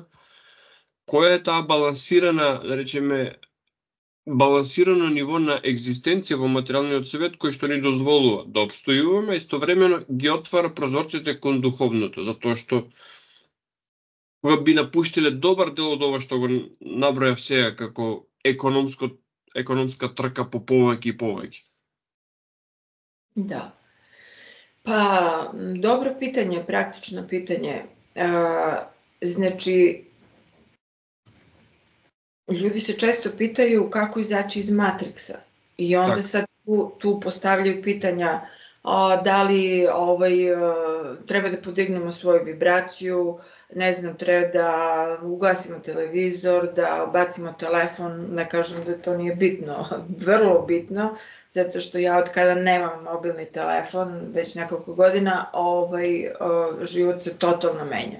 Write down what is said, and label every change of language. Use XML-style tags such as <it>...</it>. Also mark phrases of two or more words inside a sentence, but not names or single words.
<mk>Која е таа балансирана, да речеме, балансирано ниво на екзистенција во материјалниот свет кој што ни дозволува да обстојуваме, истовремено ги отвара прозорците кон духовното, затоа што кога би напуштиле добар дел од ова што го набројав сега како економска трка по повеќе и повеќе? Да.</mk> <sr>Па, добро питање, практично питање. Значи, ljudi se često pitaju kako izaći iz matriksa i onda sad tu postavljaju pitanja da li treba da podignemo svoju vibraciju, ne znam, treba da ugasimo televizor, da bacimo telefon, ne kažem da to nije bitno, vrlo bitno, zato što ja od kada nemam mobilni telefon, već nekoliko godina, život se totalno menja.</sr>